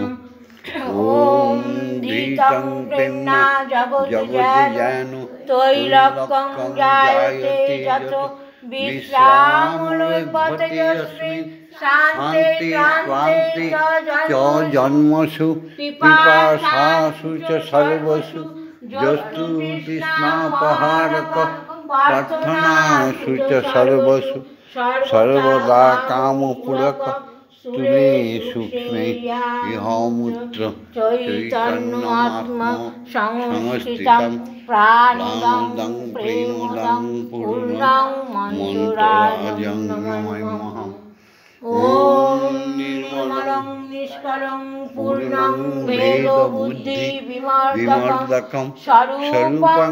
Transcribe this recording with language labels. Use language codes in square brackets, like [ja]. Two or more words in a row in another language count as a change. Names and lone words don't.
[sa] ওম ধৃতং প্রেম্না জগজ্জয়ন তৈলক্যং জায়তে যতো বিশ্রামলভ্যতে যস্মিন শান্তি ক্রান্তি চ জন্মসু পিপাসাসু চ সর্বসু যস্তু তৃষ্ণাপহারক প্রার্থনাসু চ সর্বসু সর্বদা কামপূরক তুলে সূক্ষ্মে ইহমূত্র চৈতন্যাত্মা সংস্থিতম প্রাণদং প্রেমদং পূর্ণং মন্ত্রাজং নমাম্যহম। ওম নির্মলং নিষ্কলং পূর্ণং বেদ বুদ্ধি বিমর্দকম স্বরূপং